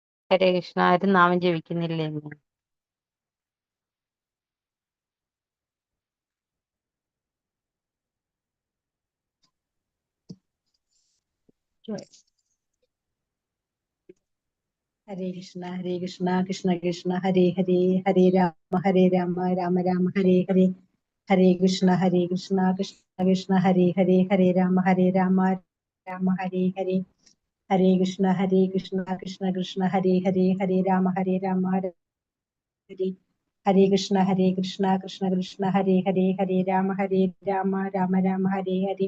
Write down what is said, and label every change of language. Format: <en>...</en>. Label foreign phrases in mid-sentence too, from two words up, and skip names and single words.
<sa>ഹരേ കൃഷ്ണ.</sa> <ml>ആരും നാമം ജപിക്കുന്നില്ലേ ഇന്ന്?</ml> <sa>ഹരേ കൃഷ്ണ കൃഷ്ണ കൃഷ്ണ ഹരേ ഹരേ, ഹരേ രാമ രാമ രാമ ഹരേ ഹരേ. ഹരേ കൃഷ്ണ കൃഷ്ണ കൃഷ്ണ ഹരേ ഹരേ, ഹരേ രാമ രാമ ഹരേ ഹരേ. ഹരേ കൃഷ്ണ കൃഷ്ണ കൃഷ്ണ ഹരേ ഹരേ, ഹരേ രാമ ഹരേ. ഹരേ കൃഷ്ണ കൃഷ്ണ കൃഷ്ണ ഹരേ ഹരേ, ഹരേ രാമ രാമ രാമ ഹരേ ഹരേ.</sa>